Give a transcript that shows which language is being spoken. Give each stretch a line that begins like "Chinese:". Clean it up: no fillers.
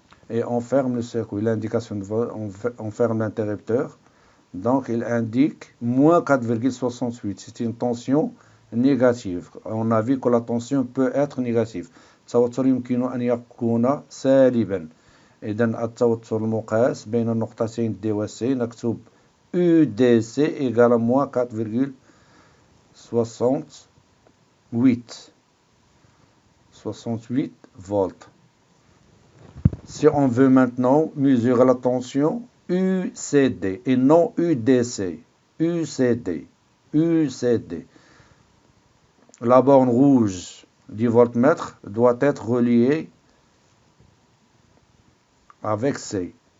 French: Et on ferme le circuit. L'indication de vol, on ferme l'interrupteur. Donc, il indique moins 4,68. C'est une tension négative. On a vu que la tension peut être négative.
Arabic: التوتر يمكن أن يكون سالبا. إذا التوتر المقاس بين النقطتين D و C نكتب
French: UDC égale moins 4,68 volts. Si on veut maintenant mesurer la tension UCD et non UDC, UCD. La borne rouge du voltmètre doit être reliée avec C.